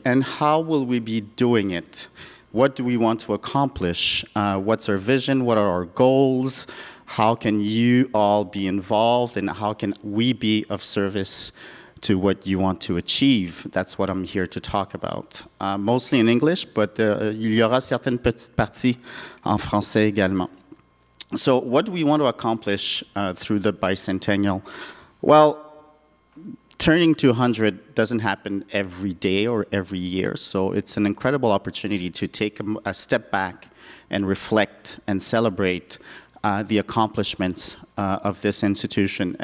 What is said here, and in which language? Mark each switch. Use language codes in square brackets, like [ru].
[en] And how will we be doing it? What do we want to accomplish? What's our vision? What are our goals? How can you all be involved, and how can we be of service to what you want to achieve? That's what I'm here to talk about. Mostly in English, but [fr] il y aura certaines petites parties en français également. [en] So what do we want to accomplish through the Bicentennial? Well, turning 200 doesn't happen every day or every year, so it's an incredible opportunity to take a step back and reflect and celebrate the accomplishments of this institution.